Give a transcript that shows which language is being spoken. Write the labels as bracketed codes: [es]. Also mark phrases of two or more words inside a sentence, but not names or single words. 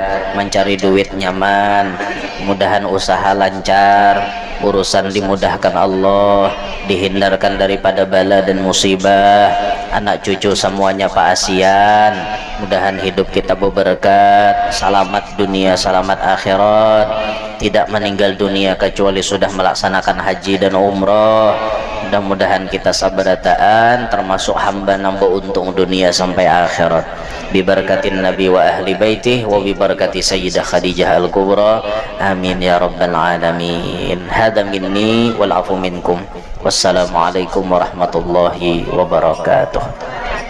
[bjn] mencari duit nyaman, mudahan usaha lancar, urusan dimudahkan Allah, dihindarkan daripada bala dan musibah, anak cucu semuanya Pak Asian, mudahan hidup kita berberkat, selamat dunia, selamat akhirat, tidak meninggal dunia kecuali sudah melaksanakan haji dan umroh. Mudah-mudahan kita sabarataan termasuk hamba nambah untung dunia sampai akhirat, [ar] ببركة النبي وأهل بيته وببركة السيدة خديجة الكبرى آمين يا رب العالمين. هذا مني والعفو منكم والسلام عليكم ورحمة الله وبركاته.